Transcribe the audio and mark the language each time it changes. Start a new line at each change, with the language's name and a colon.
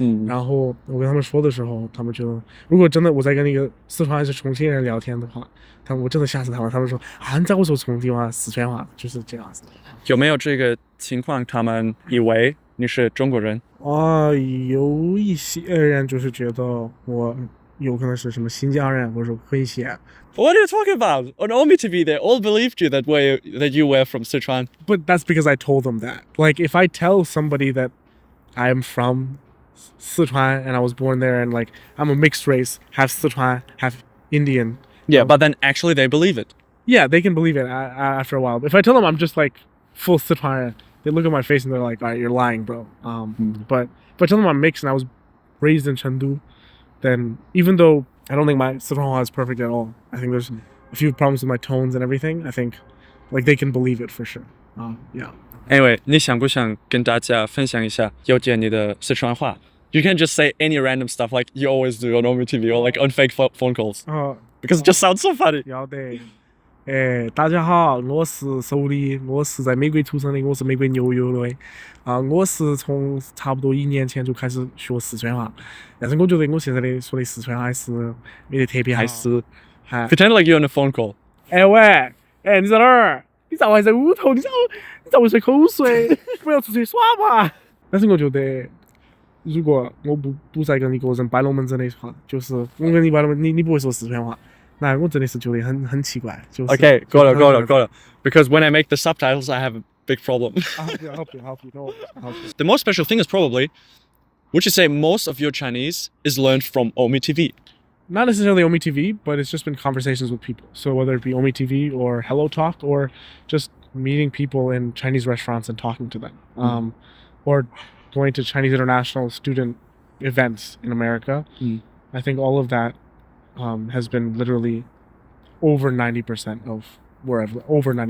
Chinese: 然后我跟他们说的时候，他们觉得，如果真的我在跟那个四川还是重庆人聊天的话，我真的吓死他们。他们说啊，你在我说重庆话、四川话，就是这样子。有没有这个情况？他们以为你是中国人？有一些人就是觉得我有可能是什么新疆人，或者说混血。
English: What are you talking about? On omeTV, they all believed you that you were from Sichuan. But that's because I told them that. Like, if I tell somebody that I am from Sichuan and I was born there and like I'm a mixed race, half Sichuan, half Indian. Yeah, but then actually they believe it. Yeah, they can believe it after a while. But if I tell them I'm just like full Sichuan, they look at my face and they're like, all right, you're lying, bro. But if I tell them I'm mixed and I was raised in Chengdu, then even though I don't think my Sichuan is perfect at all, I think there's a few problems with my tones and everything. I think like they can believe it for sure. Yeah. Anyway,
Chinese: 你想不想跟大家分享一下有关你的四川话?
English: You can just say any random stuff like you always do on omeTV or like on fake phone calls. Because it just sounds so funny.
Chinese: 要得。大家好，我是手里，我是在美国出生的，我是美国纽约的。我是从差不多1年前就开始学四川话，但是我觉得我现在的说的四川话还是没得特别好。还是
English: pretend like you're on a phone call.
Chinese: 喂，你在哪儿？你咋还在屋头？你咋会吹口水？不要出去耍嘛！但是我觉得，如果我不再跟一个人摆龙门阵的话，就是我跟你摆龙门，你不会说四川话。那我真的是觉得很奇怪。就是
English: Okay, got it. Because when I make the subtitles, I have a big problem. I'll help you. No, I'll help you. The most special thing is probably, would you say most of your Chinese is learned from omeTV? Not necessarily omeTV, but it's just been conversations with people. So whether it be omeTV or Hello Talk or just meeting people in Chinese restaurants and talking to them, or going to Chinese international student events in America, I think all of that has been literally over 90% of wherever, over 90%.